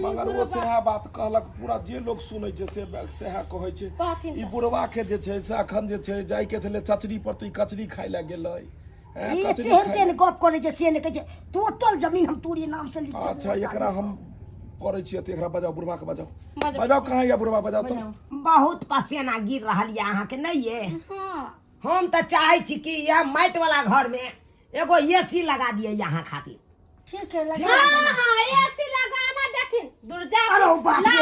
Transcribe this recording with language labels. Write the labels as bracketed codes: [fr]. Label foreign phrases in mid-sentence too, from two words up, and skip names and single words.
[mai] मगर वो सएह बात कहलक पूरा जे लोग सुनै छै से सएह कहै छै कहथिन ई बुढ़वा के जे छै से अखन जे छै जाय के छलै चचरी पर तऽ कचरी खाय लए गेलै हैं, ये कचरी तेहन खाय तेहन गप करे छै से ने कहै छै टोटल जमीन हम तोरी नाम से लिख के अच्छा एकरा हम करे छियै तऽ एकरा बजाओ बुढ़वा के बजाओ बजाओ। बजाओ कहाँ या बुढ़वा बजाओ तो बहुत पसीना गिर रहल ये अहाँ के नहीं ये हम तो चाहे छी कि यह माटि वाला घर में एगो एसी लगा दिए यहाँ खातिर ठीक है लगा हां हां एसी लगाना देखिन दूर जा अरे बाप रे